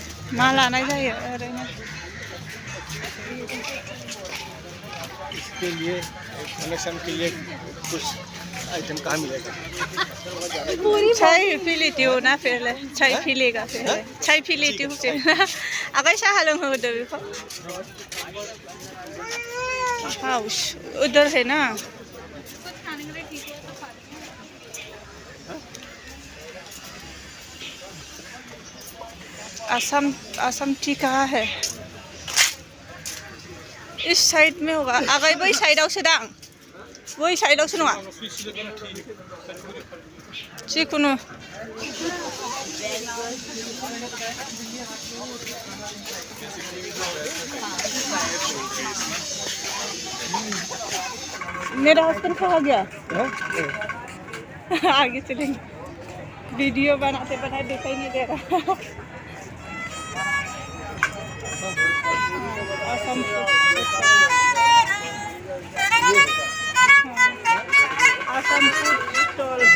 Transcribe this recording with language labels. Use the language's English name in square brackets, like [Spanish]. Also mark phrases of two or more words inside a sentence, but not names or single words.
[Bodo] मा लानाय जायो ओरैनो [Hindi] इसके लिए कनेक्शन के लिए कुछ आइटम कहाँ मिलेगा चाय पी लेती हो ना पहले चाय पी लेगा पहले चाय पी लेती हूँ आगे [Bodo] साहा लोंहोदो बेखौ [Hindi] हाउस उधर है ना आसाम टी कहाँ है इस साइड में होगा आगे वही साइड से दां वही साइड से नङा जिखुनु मेरा हस्बैंड कहाँ गया आगे चलेंगे वीडियो बनाते बनाते दिखाई नहीं दे रहा आसाम फूड स्टॉल